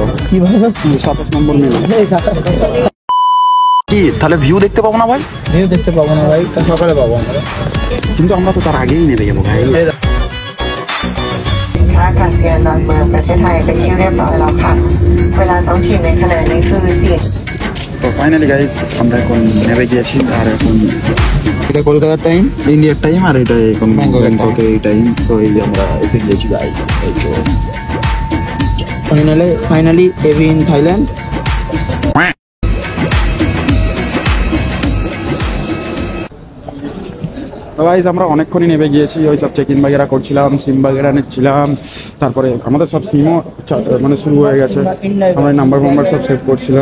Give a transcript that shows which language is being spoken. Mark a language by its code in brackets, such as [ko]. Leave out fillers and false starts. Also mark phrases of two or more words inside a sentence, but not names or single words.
[bn] কিভাবে 27 নম্বর মিনি। এই সাথে কি তাহলে ভিউ দেখতে পাবো না ভাই? ভিউ দেখতে পাবো না ভাই, কাল সকালে পাবো আমরা। কিন্তু আমরা তো তার আগেই নেমে যাবো ভাই। [th] ท่าอากาศยานดอนเมืองประเทศไทยเป็นที่เรียบร้อยแล้วค่ะ เวลาท้องถิ่นในขณะนี้คือ4 [bn] তো [en] finally guys [bn] আমরা এখন নেমে গিয়েছি, আর এখন এটা কলকাতার টাইম, ইন্ডিয়ার টাইম, আর এটা এখন ব্যাংককের ব্যাংককের এই টাইম। তো এই যে আমরা এসে গিয়েছি গাইস, এই তো ফাইনালি এভি ইন থাইল্যান্ড। গাইস আমরা অনেকক্ষণই নেমে গিয়েছি, ওই সব চেক ইন বাগেরা করছিলাম, সিম বাগেরা নিচ্ছিলাম, তারপরে আমাদের সব সিমও মানে শুরু হয়ে গেছে, আমরা নাম্বার সব সেভ করছিলাম।